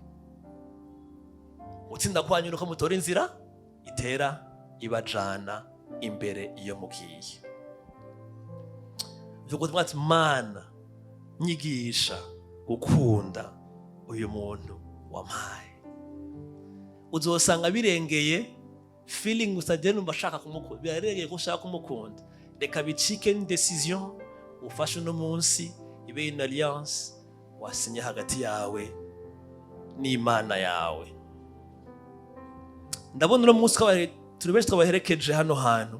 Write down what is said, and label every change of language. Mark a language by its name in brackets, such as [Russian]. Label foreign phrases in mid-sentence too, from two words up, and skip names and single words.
[Rundi] Gutsinda kwanyu nuko mutora inzira itera ibajana imbere iyo mugiye. Vuga twati Mana, nyigisha gukunda uyu muntu wampaye. Uzosanga birengeye feeling usagenda mbashaka kumukunda, birengeye ko ushaka kumukunda. Reka bicike ni decision ufashe no munsi ibe [French] une alliance [Rundi] wasinye hagati yawe n'Imana yawe. Ndabona no munsi turi benshi twabaherekeje hano hantu.